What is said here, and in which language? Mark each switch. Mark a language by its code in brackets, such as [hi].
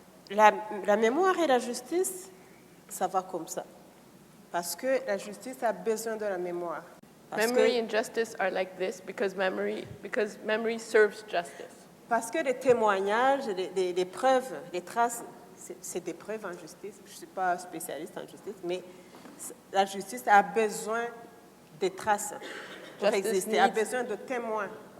[fr] La mémoire et la justice, ça va comme ça. Parce que la justice a besoin de la mémoire. [en] Memory and justice are like this because memory serves justice. [fr] Parce que les témoignages, les preuves, les traces, c'est des preuves en justice. Je ne suis pas spécialiste en justice, mais la justice a besoin de traces pour exister, a besoin de témoins.